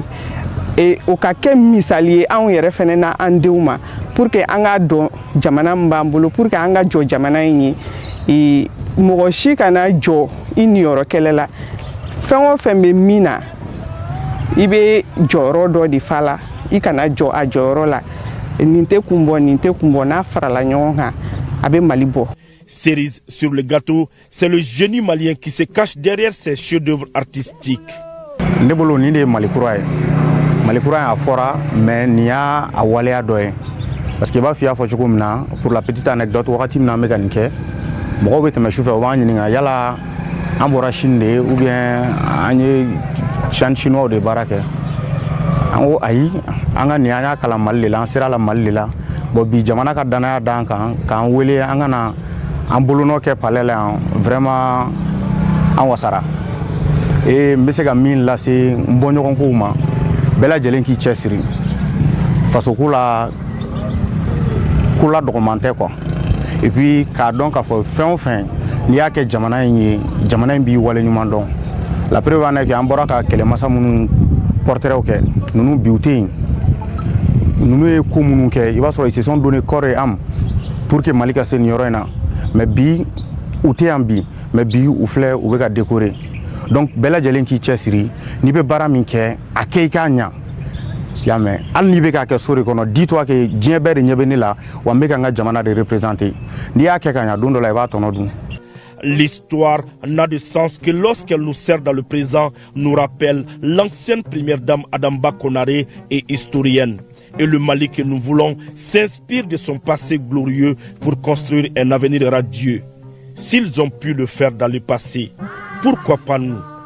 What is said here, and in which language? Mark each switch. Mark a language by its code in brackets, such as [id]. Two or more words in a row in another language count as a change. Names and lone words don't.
[bm] O ka kɛ misali ye anw yɛrɛ fɛnɛ na an denw ma [fr] pour que [bm] an ka dɔn jamana min b'an bolo [fr] pour que [bm] an ka jɔ jamana in ye. Mɔgɔ si kana jɔ i niyɔrɔ kɛlɛ la. Fɛn o fɛn bɛ min na i bɛ jɔyɔrɔ dɔ de fa la i kana jɔ a jɔyɔrɔ la. Nin tɛ kun bɔ n'a farala ɲɔgɔn kan a bɛ Mali bɔ. [fr] Cerise sur le gâteau, c'est le génie malien qui se cache derrière ses chefs-d'œuvre artistiques. [bm] Ne bolo nin de ye Mali kura ye. Mali kura a fɔra mais nin y'a waleya dɔ ye [fr] parce que [bm] i b'a fɔ i y'a fɔ cogo min na [fr] pour la petite anecdote [bm] wagati min na an bɛ ka nin kɛ mɔgɔw bɛ tɛmɛ sufɛ u b'an ɲininka yala an bɔra Chine de [fr] ou bien [bm] an ye chinois de baara kɛ an ko ayi an ka nin an y'a kalan Mali de la an sera la Mali de la bon bi jamana ka danaya d'an kan k'an wele an ka na an bolonɔ kɛ palais la yan vraiment an wasara n bɛ se ka min lase n bɔɲɔgɔnkow ma bɛɛ lajɛlen k'i cɛsiri fasoko la ko la dɔgɔman tɛ [fr] quoi et puis [bm] k'a dɔn k'a fɔ fɛn o fɛn n'i y'a kɛ jamana in ye jamana in b'i wale ɲuman dɔn [fr] la preuve en est que [bm] an bɔra ka kɛlɛmasa minnu portrait kɛ ninnu bi u tɛ yen ninnu ye ko minnu kɛ i b'a sɔrɔ [fr] ils se sont donné corps et âme pour que [bm] Mali ka se nin yɔrɔ in na mais bi u tɛ yan bi mais bi u filɛ u bɛ ka décorer. Donc bɛɛ lajɛlen k'i cɛsiri n'i bɛ baara min kɛ a kɛ i k'a ɲa y'a mɛn hali n'i bɛ k'a kɛ so de kɔnɔ [fr] dis-toi que [bm] diɲɛ bɛɛ de ɲɛ bɛ ne la wa n bɛ ka n ka jamana de représenter n'i y'a kɛ ka ɲa don dɔ la i b'a tɔnɔ dun. [fr] L'histoire n'a de sens que lorsqu'elle nous sert dans le présent, nous rappelle l'ancienne première dame Adamba Konaré et historienne. Et le Mali que nous voulons s'inspire de son passé glorieux pour construire un avenir radieux. S'ils ont pu le faire dans le passé, pourquoi pas nous?